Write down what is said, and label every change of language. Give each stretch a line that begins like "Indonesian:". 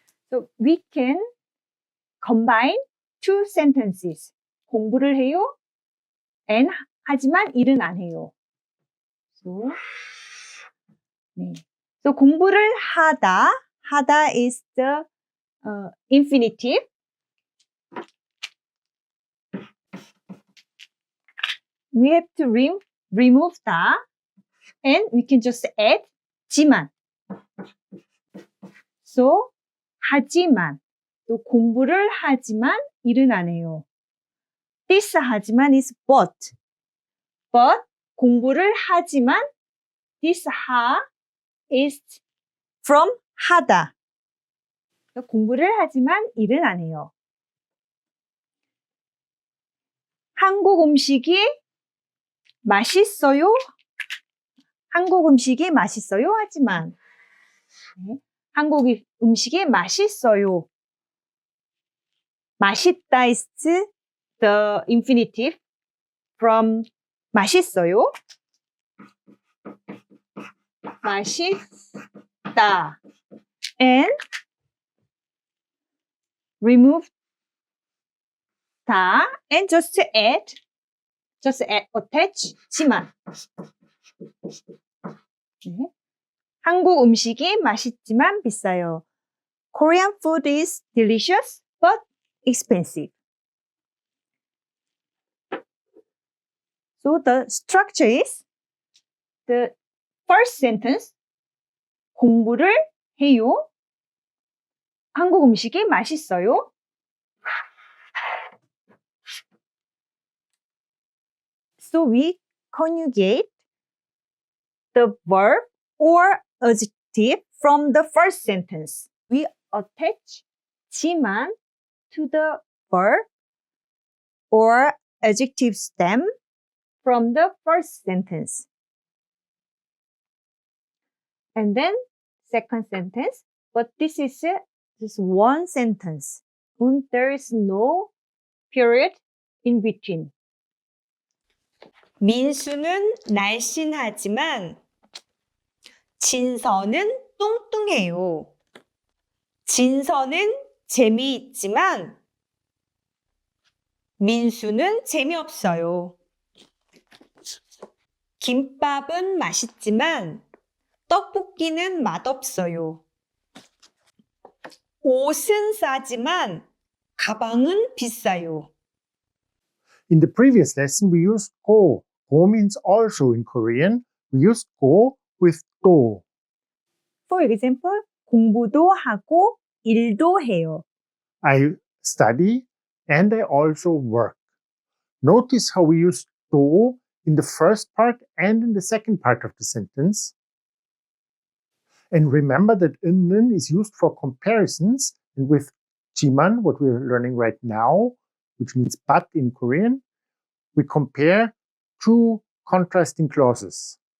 English: So we can combine two sentences.
Korean: 공부를 해요 and 하지만 일은 안 해요. So, 네.
English: So
Korean: 공부를 하다
English: is the infinitive. We have to remove 다 and we can just add 지만.
Korean: So 하지만 또 공부를 하지만 일은 안 해요.
English: this 하지만 is but. But
Korean: 공부를 하지만
English: this 하 is from 하다.
Korean: 공부를 하지만 일은 안 해요. 한국 음식이 맛있어요. 한국 음식이 맛있어요. 하지만 한국 음식이 맛있어요.
English: 맛있다 is the infinitive from 맛있어요.
Korean: 맛있다.
English: And remove 다 and just add attach 지만.
Korean: 한국 음식이 맛있지만 비싸요.
English: Korean food is delicious but expensive. So the structure is the first sentence
Korean: 공부를 해요. 한국 음식이 맛있어요.
English: So we conjugate the verb or adjective from the first sentence. We attach 지만 to the verb or adjective stem from the first sentence. And then second sentence, but this is just one sentence. And there is no period in between.
Korean: 민수는 날씬하지만 진서는 뚱뚱해요. 진서는 재미있지만 민수는 재미없어요. 김밥은 맛있지만 떡볶이는 맛없어요. 옷은 싸지만 가방은 비싸요.
English: In the previous lesson, we used go. Go means also in Korean. We used go with do. For example,
Korean: 공부도 하고 일도 해요.
English: I study and I also work. Notice how we use do in the first part and in the second part of the sentence. And remember that 는 is used for comparisons, and with jiman, what we're learning right now, which means but in Korean, we compare two contrasting clauses.